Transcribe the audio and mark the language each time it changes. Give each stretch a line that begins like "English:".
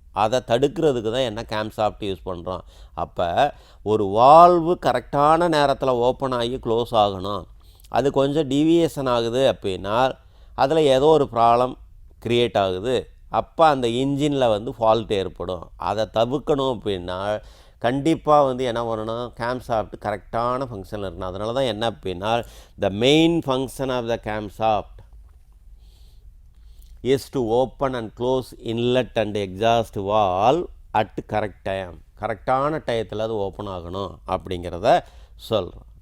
Tamil: அதை தடுக்கிறதுக்கு தான் என்ன கேம்ஷாஃப்ட் யூஸ் பண்ணுறோம். அப்போ ஒரு வால்வு கரெக்டான நேரத்தில் ஓப்பன் ஆகி க்ளோஸ் ஆகணும். அது கொஞ்சம் டீவியேஷன் ஆகுது அப்படின்னா அதில் ஏதோ ஒரு ப்ராப்ளம் க்ரியேட் ஆகுது. அப்போ அந்த இன்ஜினில் வந்து ஃபால்ட் ஏற்படும். அதை தவிர்க்கணும் அப்படின்னா கண்டிப்பாக வந்து என்ன பண்ணணும், கேம்ஷாஃப்ட் கரெக்டான ஃபங்க்ஷனில் இருக்கணும். அதனால தான் என்ன அப்படின்னா
English: The main function of the camshaft is to open and close inlet and exhaust valve at correct time.
Tamil: கரெக்டான டயத்தில் அது ஓப்பன் ஆகணும் அப்படிங்கிறத சொல்கிறோம்.